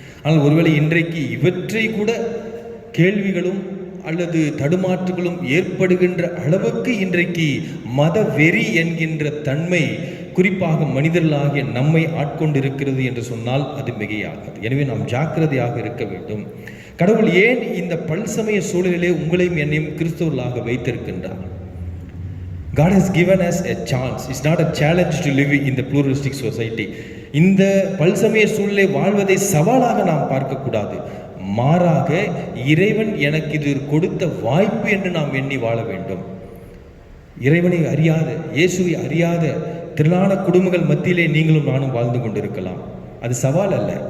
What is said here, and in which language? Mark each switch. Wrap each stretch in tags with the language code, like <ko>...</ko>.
<ta>ஆனால் ஒருவேளை இன்றைக்கு இவற்றை கூட கேள்விகளும் அல்லது தடுமாற்றுகளும் ஏற்படுகின்ற அளவுக்கு இன்றைக்கு மத வெறி என்கின்ற தன்மை குறிப்பாக மனிதர்களாகிய நம்மை ஆட்கொண்டிருக்கிறது என்று சொன்னால் அது மிகையாகாது. எனவே நாம் ஜாக்கிரதையாக இருக்க வேண்டும். கடவுள் ஏன் இந்த பல்சமய சூழலிலே உங்களையும் என்னையும் கிறிஸ்தவர்களாக வைத்திருக்கின்றார்?</ta> <en>God has given us a chance. It's not a challenge to live in the pluralistic society.</en> <ta>இந்த பல்சமய சூழலை வாழ்வதை சவாலாக நாம் பார்க்கக்கூடாது. மாறாக இறைவன் எனக்கு இது கொடுத்த வாய்ப்பு என்று நாம் எண்ணி வாழ வேண்டும். இறைவனை அறியாத, இயேசுவை அறியாத திரளான குடும்பங்கள் மத்தியிலே நீங்களும் நானும் வாழ்ந்து கொண்டிருக்கலாம். அது சவால் அல்ல.</ta>